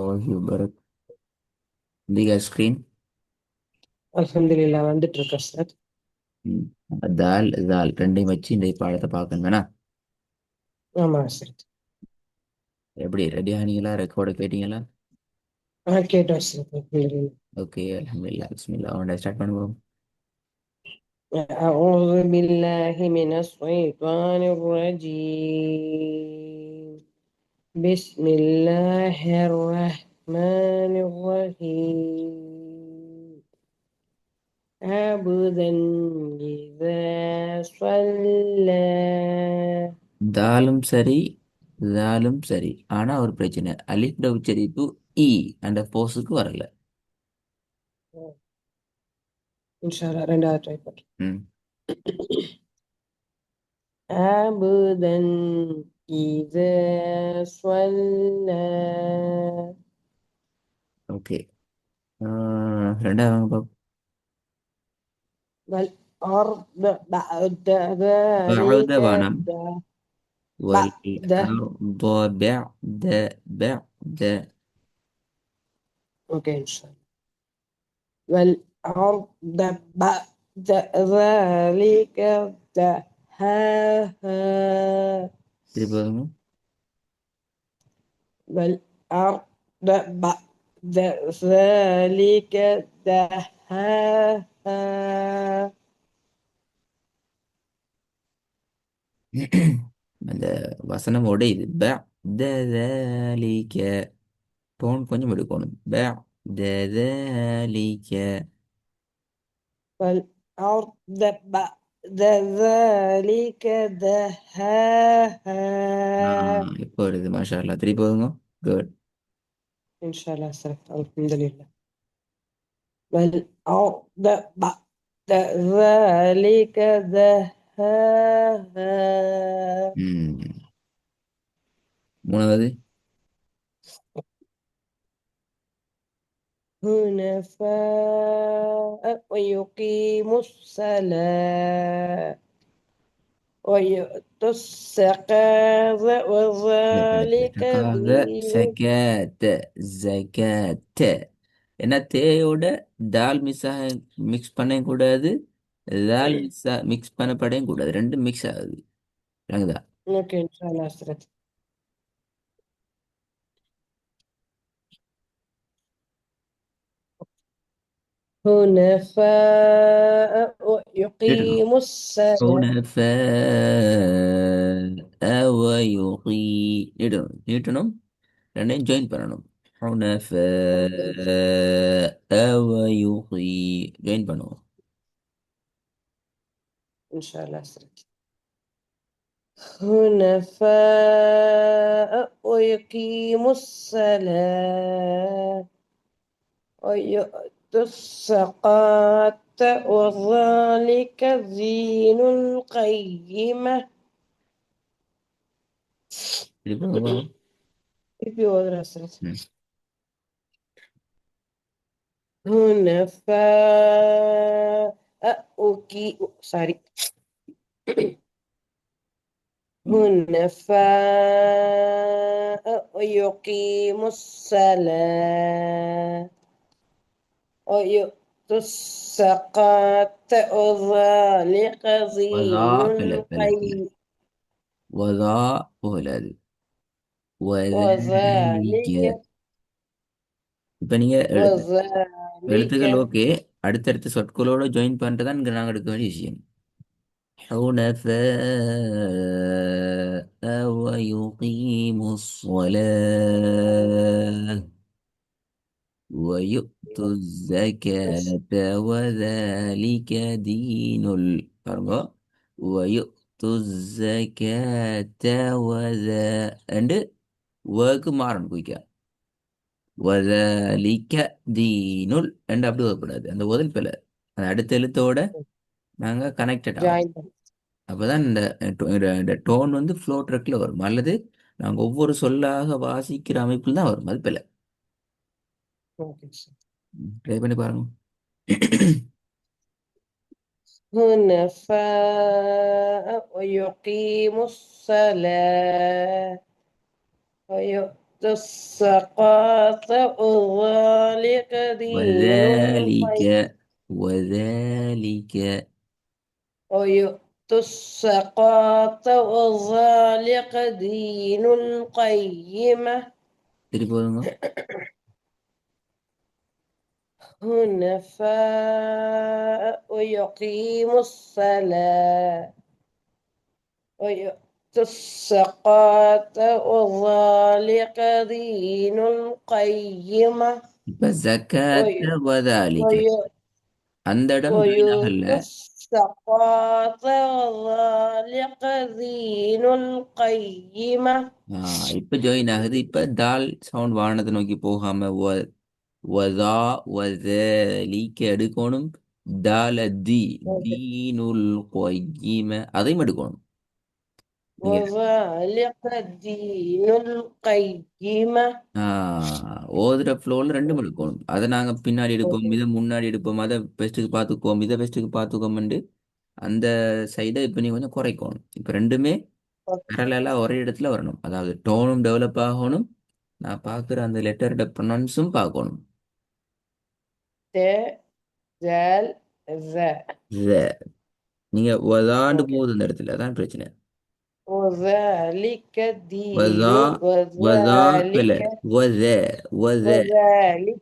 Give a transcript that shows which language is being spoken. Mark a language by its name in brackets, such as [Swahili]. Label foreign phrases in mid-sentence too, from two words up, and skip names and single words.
[Arabic] الله وبركاته. دي screen. [Tamil] அல்ஹம்துலில்லாஹ் வந்துட்டு இருக்கு அஸ்ரத். ம். தால் தால் ரெண்டையும் வச்சு இந்த பாடத்தை பார்க்கணும் வேணா. ஆமா அஸ்ரத். எப்படி ரெடி ஆனீங்களா? ரெக்கார்டு கேட்டீங்களா? கேட்டோம் அஸ்ரத். அல்ஹம்துலில்லாஹ். ஓகே, அல்ஹம்துலில்லாஹ். பிஸ்மில்லாஹ். அவன்கிட்ட ஸ்டார்ட் பண்ணுவோம். [Arabic] أعوذ بالله من الشيطان الرجيم. بسم الله الرحمن الرحيم. عبدا إذا صلى. [Tamil] தாலும் சரி தாலும் சரி, ஆனா ஒரு பிரச்சனை, அலிஃப்ட உச்சரிப்பு இ அந்த போஸுக்கு வரல. இன்ஷால்லா ரெண்டாவது ட்ரை பண்ணுறேன். ம். [Arabic] عبدا إذا صلى. [Tamil] ஓகே. ரெண்டாவது வாங்க பாப்போம். [Arabic] والأرض بعد ذلك [Tamil] بعد வானம். [Arabic] بعد. والأرض بعد. أوكي إن شاء الله. والأرض بعد ذلك دحاها. [Tamil] திருப்பி வாங்க. [Arabic] والأرض بعد ذلك دحاها. [Tamil] அந்த வசனம் உடையுது. ذلك டோன் கொஞ்சம் எடுக்கணும். [Arabic] ذلك. والأرض بعد ذلك دحاها. [Tamil] இப்போ வருது. மாஷா அல்லாஹ். திருப்பி போதுங்க. குட். [Arabic] إن شاء الله سلام. الحمد لله. والأرض بعد ذلك دحاها. [Tamil] ம். மூணாவது. [Arabic] حنفاء ويقيم الصلاة ويؤتوا الزكاة وذلك دين. [Tamil] சகாத் ஜகாத். ஏன்னா தேயோட தால் மிக்ஸ் பண்ண கூடாது, தால் மிக்ஸ் பண்ணப்படையும் கூடாது, ரெண்டும் மிக்ஸ் ஆகுது. விளங்குதா? [Arabic] اوكي ان شاء الله أسرت. حنفاء [Tamil] நீட்டணும். [Arabic] ويقيم الصلاة. [Tamil] حنفاء நீட்டணும் நீட்டணும். ரெண்டையும் ஜாயின் பண்ணணும். حنفاء ஜாயின் பண்ணுவோம். [Arabic] ان شاء الله أسرت. حنفاء ويقيم الصلاة ويؤتوا الزكاة وذلك دين القيمة. [Tamil] திருப்பி பார்ப்போம். [Arabic] في مدرسة ம். حنفاء sorry. حنفاء ويقيم الصلاة ويؤتوا الزكاة وذلك வதா دين [Tamil] பிள்ளை பிள்ளை பிள்ளை. [Arabic] القيم. [Tamil] வதா போகலாது. [Arabic] وذلك. وذلك [Tamil] இப்ப நீங்க எழுத்துக்கள் [Arabic] وذلك [Tamil] ஓகே, அடுத்தடுத்த சொற்களோட ஜாயின் பண்ணிட்டு தான் இங்க நாங்க எடுக்க வேண்டிய விஷயம். [Arabic] حنفاء ويقيموا الصلاة ويؤتوا الزكاة وذلك دين பாருங்க. ويؤتوا الزكاة [Tamil] ரெண்டு வேர்க்கு மாறணும் குயிக்கா. [Arabic] وذلك دين [Tamil] ரெண்டு அப்படி வரக்கூடாது. அந்த உதல் பிழை. அந்த அடுத்த எழுத்தோட நாங்க கனெக்டட் ஆகும். [English] join. [Tamil] அப்பதான் இந்த டோன் வந்து ஃப்ளோ ட்ரக்ல வரும். அல்லது நாங்க ஒவ்வொரு சொல்லாக வாசிக்கிற அமைப்பில் தான் வரும். அது பிழை. ட்ரை பண்ணி பாருங்க. [Arabic] حنفاء ويقيم الصلاة ويؤتوا تسقط ذلك دين وذلك القيم وذلك ويؤتى الزكاة وذلك دين القيمة [Tamil] திருப்பி போதுங்க. [Arabic] حنفاء ويقيم الصلاة ويؤتى الزكاة وذلك دين القيمة [Tamil] இப்ப ஜக்காத்த [Arabic] وي- வதாலிக்க وي- [Tamil] அந்த இடம் ஜாயின் ஆகல. [Arabic] ويؤتى الزكاة وذلك دين القيمة [Tamil] இப்ப ஜாயின் ஆகுது. இப்ப தால் சவுண்ட் வானத்தை நோக்கி போகாம [Arabic] وذا وذلك [Tamil] எடுக்கணும். [Arabic] ذلك دين القيمة [Tamil] அதையும் எடுக்கணும். நீங்க [Arabic] وذلك دين القيمة [Tamil] ஓதுற ஃப்ளோவில் ரெண்டும் எடுக்கணும். அதை நாங்கள் பின்னாடி எடுப்போம், இதை முன்னாடி எடுப்போம், அதை பெஸ்ட்டுக்கு பார்த்துக்குவோம், இதை பெஸ்ட்டுக்கு பார்த்துக்கோம்ண்டு அந்த சைடை இப்போ நீ கொஞ்சம் குறைக்கணும். இப்போ ரெண்டுமே பேரலாக ஒரே இடத்துல வரணும். அதாவது டோனும் டெவலப் ஆகணும். நான் பார்க்குற அந்த லெட்டரோட ப்ரொனன்ஸும் பார்க்கணும். [Arabic] ت زال ذا [Tamil] நீங்க வதாண்டு [English] اوكي [Tamil] போகுது அந்த இடத்துல அதான் பிரச்சனை. [Arabic] وذلك الدين وذا وذا [Tamil] இல்ல [Arabic] وذلك வத வத وذلك